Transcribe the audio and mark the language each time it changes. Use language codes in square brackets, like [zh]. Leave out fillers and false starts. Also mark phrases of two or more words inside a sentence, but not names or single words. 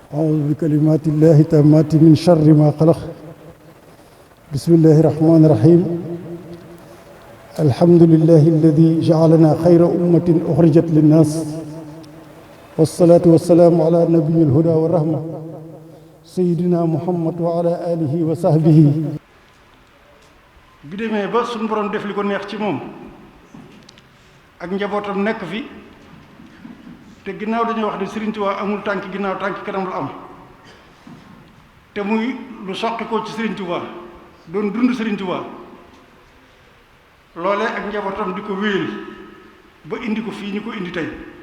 [ar] أعوذ بكلمات الله التامات من شر ما خلق بسم الله الرحمن الرحيم الحمد لله الذي جعلنا خير أمة أخرجت للناس والصلاة والسلام على نبي الهدى والرحمة سيدنا محمد وعلى آله وصحبه [wo] bi demee ba suñu borom def li ko neex ci moom ak njabootam nekk fi te ginnaaw dañuy wax ne Serigne Touba amul tànki ginnaaw tànki kanam la am te muy lu soqi ko ci Serigne Touba doon dund Serigne Touba loolee ak njabootam di ko wéyal ba indi ko fii ñu ko indi tey